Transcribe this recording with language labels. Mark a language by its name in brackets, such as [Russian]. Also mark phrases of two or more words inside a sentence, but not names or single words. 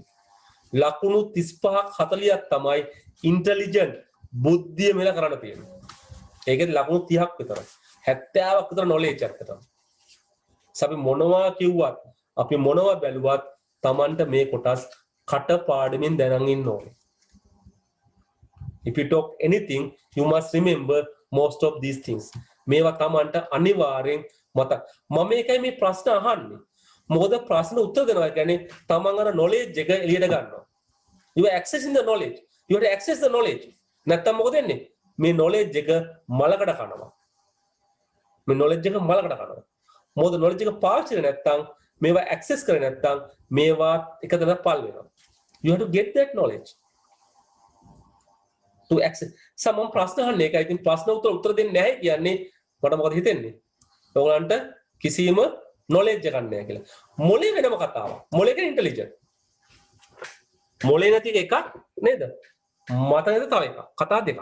[Sinhala] ලකුණු 35ක් 40ක් තමයි ඉන්ටෙලිජන්ට් බුද්ධිය මෙල කරන්න තියෙන්නේ. ඒකෙත් ලකුණු 30ක් විතරයි. 70ක් විතර knowledge එකකට. අපි මොනවා කිව්වත් අපි මොනවා බැලුවත් Tamanට මේ කොටස් කටපාඩමින් දැනන් ඉන්න ඕනේ. [English] If you talk anything, you must remember most of these things. [Sinhala] මේවා Tamanට අනිවාර්යෙන් මතක. මම මේකයි මේ ප්‍රශ්න අහන්නේ. මොකද ප්‍රශ්න උත්තර දෙනවා කියන්නේ Taman අර knowledge එක එළියට ගන්නවා. [English] You are accessing the knowledge. You have to access the knowledge. [Sinhala] නැත්තම් මොකද වෙන්නේ? මේ knowledge එක මලකඩ කනවා. මේ knowledge එක මලකඩ කනවා. මොකද knowledge එක පාවිච්චි කරේ නැත්තම් මේවා access කරේ නැත්තම් මේවා එක තැන පල් වෙනවා. [English] You have to get that knowledge. To access. [Sinhala] සමම් ප්‍රශ්න අහන්නේ ඒකයි. ඉතින් ප්‍රශ්න උත්තර දෙන්නේ නැහැ කියන්නේ මට මොකද හිතෙන්නේ? ඔයගලන්ට කිසිම knowledge එකක් නැහැ කියලා. මොලේ වෙනම කතාවක්. මොලේ කියන්නේ intelligent. මොලේ නැති එකක් නේද? මතකද තව එකක්. කතා දෙකක්.